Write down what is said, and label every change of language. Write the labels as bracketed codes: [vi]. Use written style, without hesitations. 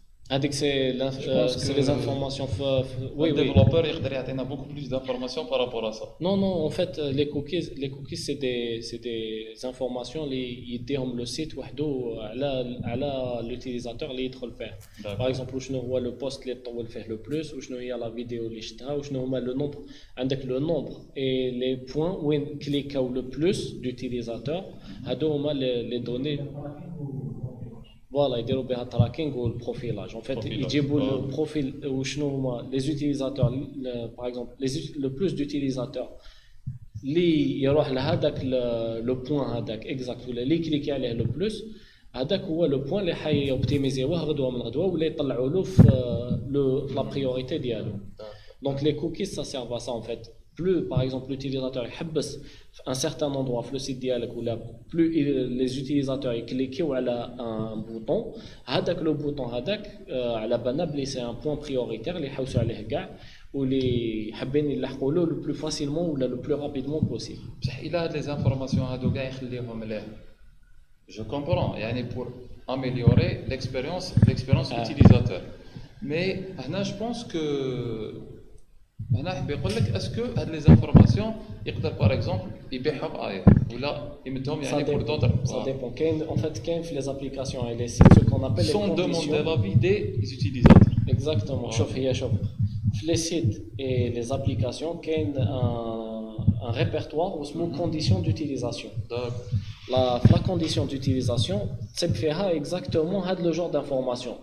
[fr] هذيك c'est les informations. Oui, le développeur يقدر يعطينا beaucoup plus d'informations par rapport à ça. Non, en fait les cookies c'est des informations [ar] اللي يديهم [fr] le site [ar] وحده على [fr] l'utilisateur [ar] اللي يدخل فيه. [fr] Par exemple [ar] شنو هو [fr] le post [ar] اللي طول فيه le plus وشنو هي [fr] la vidéo [ar] اللي شفتها وشنو هما le nombre. [fr] عندك le nombre et les points [ar] وين كليكاو [fr] le plus d'utilisateurs [ar] هادو هما [fr] les données. Voilà, [ar] يديروا بها [fr] tracking ou le profilage. En fait, يجيبوا le profil [ar] وشنو هما [fr] les utilisateurs par exemple le plus d'utilisateurs [ar] اللي يروح لهذاك [fr] le point هذاك exact ولا [ar] اللي كليكي عليه [fr] le plus هذاك هو le point [ar] اللي حيوبتيميزيوه غدوه من غدوه ولا يطلعوا له [fr] في la priorité ديالو. Donc les cookies ça sert à ça en fait. Plus par exemple l'utilisateur يحبس un certain endroit في le site ديالك ولا plus les utilisateurs [ar] يكليكيو على [fr] un bouton هذاك le bouton هذاك [ar] على بالنا بلي [fr] c'est un point prioritaire [ar] اللي يحوسوا عليه كاع واللي حابين يلحقوا له [fr] le plus facilement ولا le plus rapidement possible. [ar] بصح الى هاد لي زانفورماسيون هادو كاع يخليهم مليح. [fr] Je comprends يعني pour améliorer l'expérience utilisateur. [ar] Mais هنا [fr] je pense que [ar] هنا حاب يقول لك اسكو هاد لي زانفورماسيون يقدر باغ اكزومبل يبيعهم اير ولا يمدهم يعني [fr] pour d'autres. Ça dépend. En fait [ar] كاين في [fr] les applications et les sites ce qu'on appelle les sans conditions. demander l'avis des utilisateurs. Exactement. [ar] شوف في [fr] les sites et les applications كاين un répertoire اسمه conditions d'utilisation. La condition d'utilisation c'est فيها exactement هذا le genre d'information.